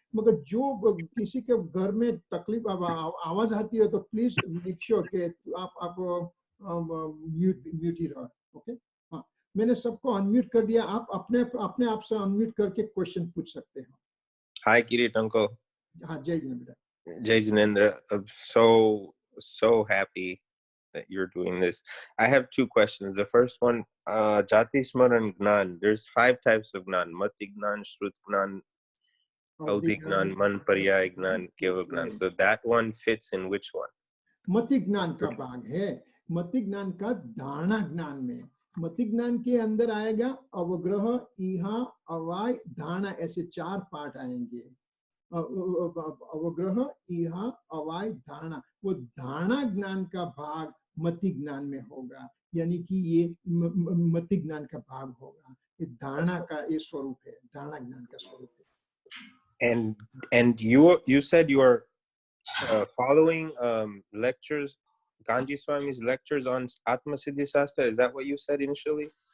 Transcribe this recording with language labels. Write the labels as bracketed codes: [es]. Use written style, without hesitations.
[hi] मगर जो किसी के घर में तकलीफ आवाज आती है तो [en] please make sure [hi] के आप म्यूट ही रहो। ओके, हाँ, मैंने सबको अनम्यूट कर दिया। आप अपने आप से अनम्यूट करके क्वेश्चन पूछ सकते हैं। हाय किरीट अंकल। हाँ, जय Jinendra. [en] Jai Jinendra, I'm so happy that you're doing this. I have 2 questions. The first one, Jati Smaran Gnan. There's 5 types of Gnan: Mati Gnan, Shrut Gnan, Avdi Gnan, Man Paryay Gnan, Keval Gnan. So that one fits in which one? [hi] मति ज्ञान का भाग है। मति ज्ञान का धारणा ज्ञान में, मति ज्ञान के अंदर आएगा अवग्रह, इहा, अवाय, धारणा, ऐसे 4 पार्ट आएंगे। अवग्रह, इहा, अवाय, धारणा। वो धारणा ज्ञान का भाग मति ज्ञान में होगा, यानी कि ये मति ज्ञान का भाग होगा। ये धारणा का ये स्वरूप है, धारणा ज्ञान का स्वरूप है। [en] And you said you are following lectures, Ganji Swami's lectures on Atma Siddhi Shastra. Is that what you said initially?